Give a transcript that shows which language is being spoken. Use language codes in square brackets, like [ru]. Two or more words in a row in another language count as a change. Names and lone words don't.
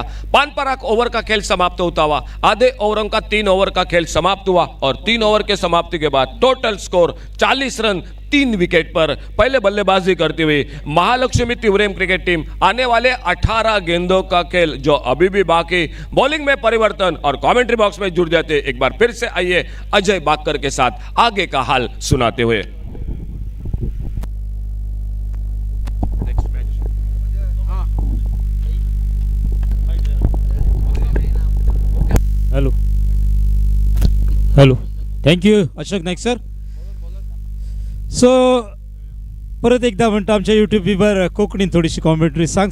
[hi] पानपराग ओवर का खेल समाप्त होता हुआ आधे ओवरों का 3 ओवर का खेल समाप्त हुआ और 3 ओवर के समाप्ति के बाद [en] total score [hi] 40 रन 3 विकेट पर। पहले बल्लेबाजी करती हुई महालक्ष्मी तिवरेम क्रिकेट टीम, आने वाले 18 गेंदों का खेल जो अभी भी बाकी, बॉलिंग में परिवर्तन और कमेंट्री बॉक्स में जुड़ जाते। एक बार फिर से आइए अजय बाकर के साथ आगे का हाल सुनाते हुए। [en] Hello, thank you Ashok Naik sir. [kok] सो परत एकदा म्हणटा आमच्या [en] YouTube viewer [kok] कोंकणीन थोडीशी कॉमेंट्री सांग.